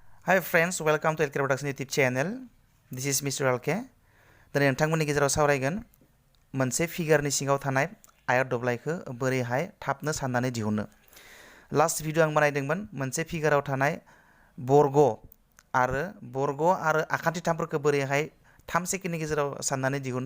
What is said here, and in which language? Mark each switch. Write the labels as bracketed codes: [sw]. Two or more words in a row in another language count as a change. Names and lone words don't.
[en] Hi friends, welcome to LK Production YouTube channel. This is Mr. LK. [brx] दिनै नोंथांमोननि गेजेराव सावरायगोन मोनसे फिगारनि सिङाव थानाय आयत दब्लायखौ बोरैहाय थाबनो साननानै दिहुनो। [en] last video [brx] आं बानायदोंमोन मोनसे फिगाराव थानाय बर्ग आरो आखान्थिथामफोरखौ बोरैहाय 3 सेकेन्डनि गेजेराव साननानै दिहुनो।